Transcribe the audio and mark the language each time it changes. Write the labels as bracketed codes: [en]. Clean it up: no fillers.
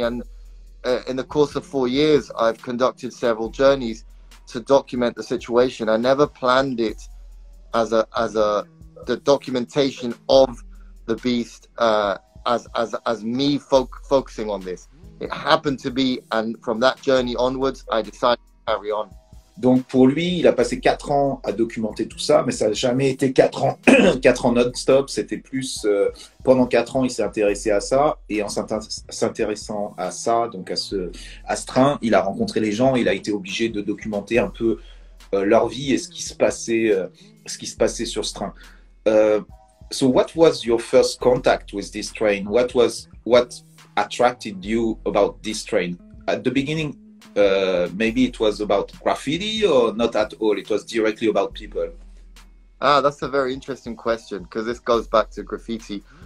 [en] And in the course of 4 years, I've conducted several journeys to document the situation. I never planned it as the documentation of the beast as me focusing on this. It happened to be, and from that journey onwards, I decided to carry on. [fr] Donc pour lui, il a passé 4 ans à documenter tout ça, mais ça n'a jamais été 4 ans, 4 ans non-stop. C'était plus pendant 4 ans, il s'est intéressé à ça, et en s'intéressant à ça, donc à ce train, il a rencontré les gens, il a été obligé de documenter un peu leur vie et ce qui se passait sur ce train. [en] So what was your first contact with this train? What attracted you about this train? At the beginning, maybe it was about graffiti, or not at all? It was directly about people. That's a very interesting question, because this goes back to graffiti.